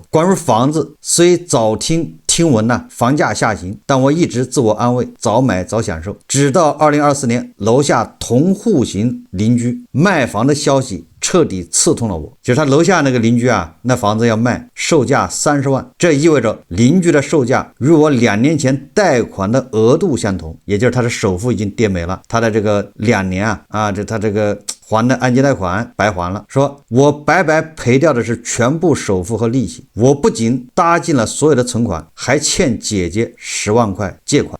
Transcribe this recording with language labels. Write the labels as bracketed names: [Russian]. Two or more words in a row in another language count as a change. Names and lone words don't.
[Chinese] 關於房子，雖早聽聞呢，房價下行，但我一直自我安慰，早買早享受。直到2024年，樓下同戶型鄰居賣房的消息徹底刺痛了我。就是他樓下那個鄰居啊，那房子要賣，售價30萬，這意味着鄰居的售價與我2年前貸款的額度相同，也就是他的首付已經跌沒了，他的這個2年他這個還的按揭貸款白還了，說我白白賠掉的是全部首付和利息，我不僅搭進了所有的存款，還欠姐姐10萬塊借款。